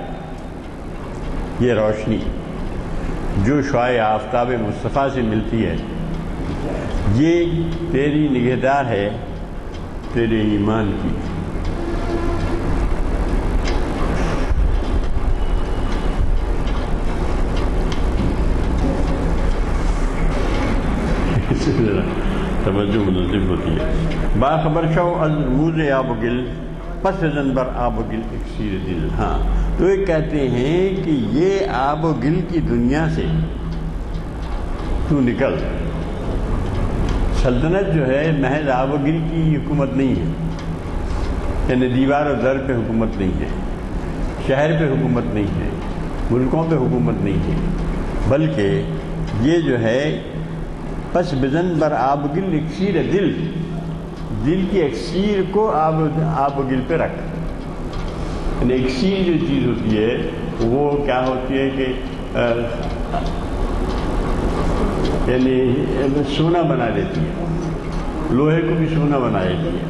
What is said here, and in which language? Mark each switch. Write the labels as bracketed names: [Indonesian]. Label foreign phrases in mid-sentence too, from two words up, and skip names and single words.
[Urdu] یہ روشنی جو شعاع آفتاب مصطفیٰ سے ملتی ہے، یہ تیری نگہدار ہے تیرے ایمان کی۔ توجہ منظم ہوتی ہے۔ [Persian] باخبر شو از رموز آب و گل، پس زن بر آب و گل اکسیر دل۔ [Urdu] ہاں تو یہ کہتے ہیں کہ یہ آب و گل کی دنیا سے تو نکل۔ سلطنت جو ہے محض آب و گل کی حکومت نہیں ہے، یعنی دیوار و در پہ حکومت نہیں ہے، شہر پہ حکومت نہیں ہے، ملکوں پہ حکومت نہیں ہے، بلکہ یہ جو ہے [Persian] پس بزن بر آب گل اکسیر دل، [Urdu] دل کی اکسیر کو آب گل پہ رکھ۔ یعنی اکسیر جو چیز ہوتی ہے وہ کیا ہوتی ہے کہ یعنی سونا بنا دیتی ہے، لوہے کو بھی سونا بنا دیتی ہے۔